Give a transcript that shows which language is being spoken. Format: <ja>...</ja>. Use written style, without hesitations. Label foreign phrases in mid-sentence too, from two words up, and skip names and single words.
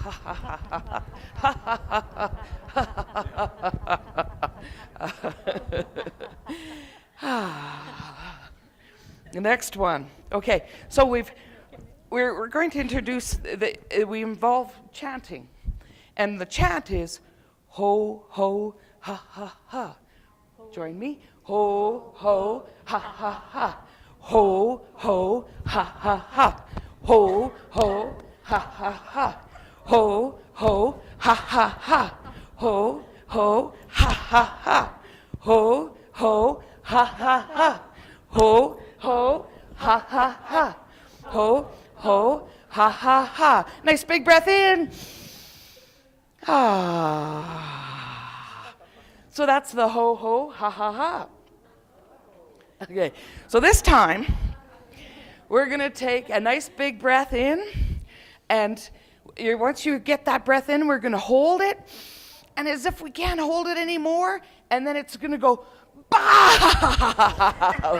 <en>The next one. Okay, so we're going to introduce we involve chanting, and the chant is ho ho ha ha ha. Join me. Ho ho ha ha ha. Ho ho ha ha ha. Ho ho ha ha ha. Ho ho ha ha ha. Ho ho ha ha ha. Ho ho ha ha ha. Ho ho ha ha ha. Ho ho ha ha ha. Nice big breath in. So that's the ho ho ha ha ha. Okay, so this time we're going to take a nice big breath in, and once you get that breath in, we're going to hold it, and as if we can't hold it anymore, and then it's going to go bah!</en>